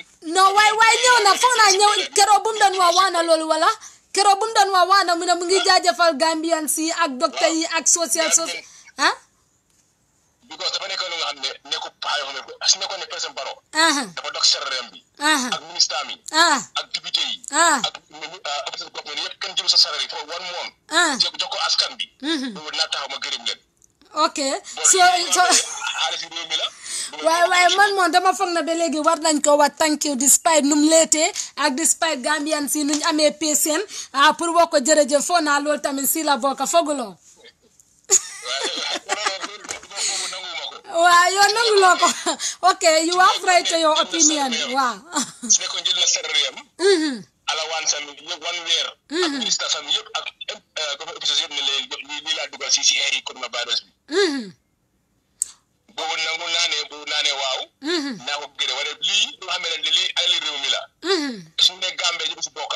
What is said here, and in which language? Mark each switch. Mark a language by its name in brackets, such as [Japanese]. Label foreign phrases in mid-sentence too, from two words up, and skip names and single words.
[Wolof] non waay ñëw na foog naa ñëw keroog bu mu doon wax na loolu wala keroog bu mu doon wax na mu ne mu ngi jaajëfal Gambian si ak docteur yi ak social because dafa nekk lu nga xam ne nekkul paa yoo xam ne su nekkoon ne président Barrow dafa dox salaire bi ak ministre mi ak député yi ak officier government yëpp kenn jëlu sa salaire yi [English] for one month [Wolof] jox ko askan bi loolu naa taxaw ma gërëm leen. ok waaye man moom dama foog na ba léegi war nañ ko wax [English] thank you [Wolof] despite num leetee ak despite Gambian si nuñ amee patient pour wax ko jërëjëf foo naa loolu tamit si la bokk fooguloo. waaw yow nanguloo ko ok [English] you have right to your opinion [Wolof] waaw. su nekkoon jël na salaire am alawaan sam yëpp 1 weer ak ministre sam yëpp ak [English] government officers [Wolof] yëpp ne lii laa dugal si ay coronavirus bi boobu nangu naa ne waaw naa ko gërëm wala lii loo xam ne lii ay réew mi la suñu ne Gambie ñëpp si bokka